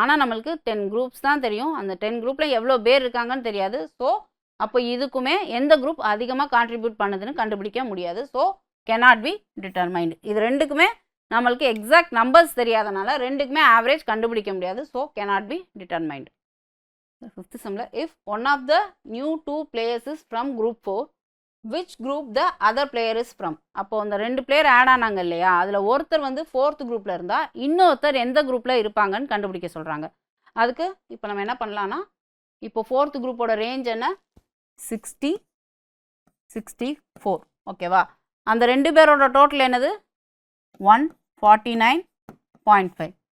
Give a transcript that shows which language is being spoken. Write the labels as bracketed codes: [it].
[ta] ஆனால் நம்மளுக்கு 10 குரூப்ஸ் தான் தெரியும். அந்த 10 குரூப்பில் எவ்வளோ பேர் இருக்காங்கன்னு தெரியாது. ஸோ அப்போ இதுக்குமே எந்த குரூப் அதிகமாக கான்ட்ரிபியூட் பண்ணுதுன்னு கண்டுபிடிக்க முடியாது. So [en] cannot be determined. [ta] இது ரெண்டுக்குமே நம்மளுக்கு எக்ஸாக்ட் நம்பர்ஸ் தெரியாதனால ரெண்டுக்குமே ஆவரேஜ் கண்டுபிடிக்க முடியாது. [en] So cannot be determined. [ta] Fifth சம்மில் [en] if one of the new 2 players is from group 4 which group the other player is from. [ta] அப்போ அந்த ரெண்டு பிளேயர் ஆட் ஆனாங்க இல்லையா, அதில் ஒருத்தர் வந்து 4th குரூப்பில் இருந்தால் இன்னொருத்தர் எந்த குரூப்பில் இருப்பாங்கன்னு கண்டுபிடிக்க சொல்கிறாங்க. அதுக்கு இப்போ நம்ம என்ன பண்ணலான்னா, இப்போ 4th குரூப்போட ரேஞ்ச் என்ன 60 64 ஓகேவா. அந்த ரெண்டு பேரோட டோட்டல் என்னது 149.5.